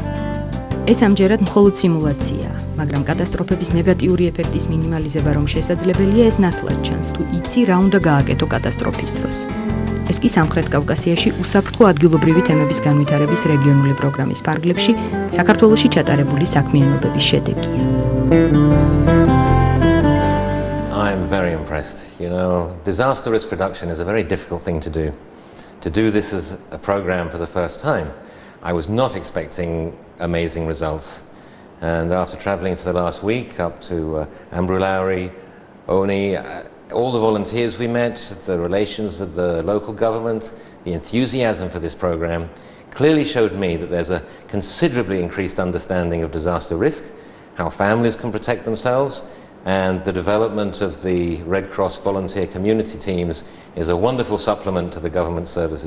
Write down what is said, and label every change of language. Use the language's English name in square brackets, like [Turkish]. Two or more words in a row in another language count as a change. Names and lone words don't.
[Georgian] ეს ამჯერად მხოლოდ სიმულაციაა, მაგრამ კატასტროფების ნეგატიური ეფექტის მინიმალიზება რომ შესაძლებელია, ეს ნათლად ჩანს, თუ იცი რა უნდა გააკეთო კატასტროფის დროს. ეს კი სამხრეთ კავკასიაში უსაფრთხო ადგილობრივი თემების განვითარების რეგიონული პროგრამის ფარგლებში საქართველოში ჩატარებული საქმიანობების შედეგია. [English] I'm very impressed. You know, disaster risk reduction is a very difficult thing to do. To do this as a program for the first time, I was not expecting amazing results. And after traveling for the last week up to Ambrolauri, Oni, all the volunteers we met, the relations with the local government, the enthusiasm for this program clearly showed me that there's a considerably increased understanding of disaster risk, how families can protect themselves, and the development of the Red Cross volunteer community teams is a wonderful supplement to the government services.